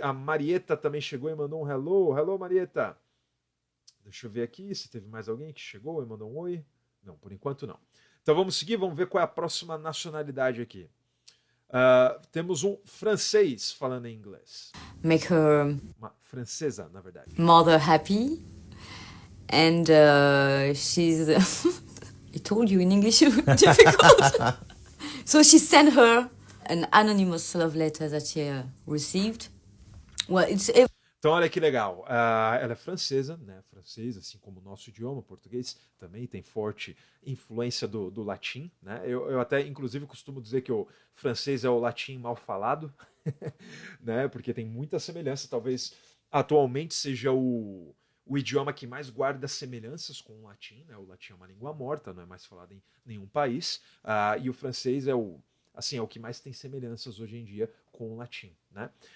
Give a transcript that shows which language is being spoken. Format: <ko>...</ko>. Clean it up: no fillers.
<pt>A Marieta também chegou e mandou um hello. Hello, Marieta. Deixa eu ver aqui se teve mais alguém que chegou e mandou um oi. Não, por enquanto não. Então vamos seguir, vamos ver qual é a próxima nacionalidade aqui. Temos um francês falando em inglês.</pt> <en>Make her</en> <pt>Uma francesa, na verdade.</pt> <en>mother happy, and she's. I told you in English it was difficult. So she sent her an anonymous love letter that she received. Well,</en> <pt>Então, olha que legal. Ela é francesa, né? Francês, assim como o nosso idioma, português, também tem forte influência do latim, né? Eu até, inclusive, costumo dizer que o francês é o latim mal falado, né? Porque tem muita semelhança. Talvez atualmente seja o idioma que mais guarda semelhanças com o latim, né? O latim é uma língua morta, não é mais falado em nenhum país, e o francês é o que mais tem semelhanças hoje em dia com o latim, né?</pt>